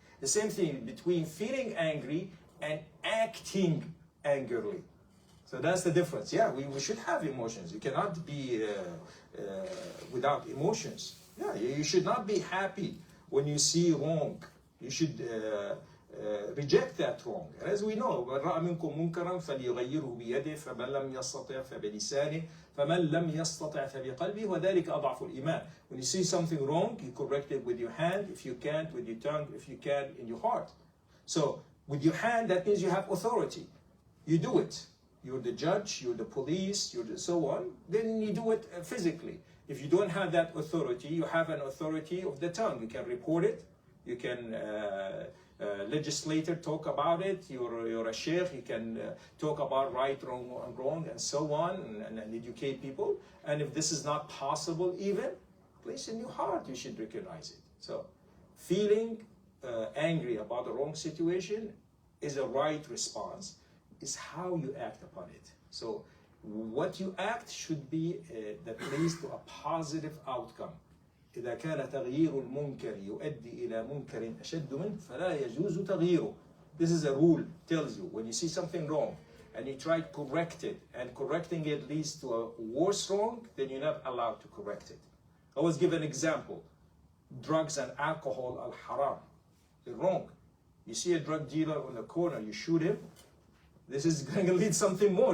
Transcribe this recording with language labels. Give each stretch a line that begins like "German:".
English: The same thing between feeling angry and acting angrily. So that's the difference. Yeah, we should have emotions. You cannot be without emotions. Yeah, you should not be happy when you see wrong. You should reject that wrong. As we know,
Arabic: من رأى منكم منكرا فليغيره بيده فمن لم يستطع فبلسانه فمن لم يستطع فبقلبه وذلك أضعف الإيمان.
English: When you see something wrong, you correct it with your hand. If you can't, with your tongue. If you can, in your heart. So with your hand, that means you have authority. You do it. You're the judge, you're the police, you're the so on. Then you do it physically. If you don't have that authority, you have an authority of the tongue. You can report it. You can legislator talk about it. You're a sheikh. You can talk about right, wrong, and so on, and educate people. And if this is not possible, even place in your heart, you should recognize it. So, feeling angry about the wrong situation is a right response. It's how you act upon it. So, what you act should be that leads to a positive outcome.
Arabic: إذا كان تغيير المنكر يؤدي إلى منكر أشد منه فلا يجوز تغييره.
English: This is a rule, tells you when you see something wrong and you try to correct it and correcting it leads to a worse wrong, then you're not allowed to correct it. I always give an example. Drugs and alcohol are haram. They're wrong. You see a drug dealer on the corner, you shoot him. This is going to lead something more.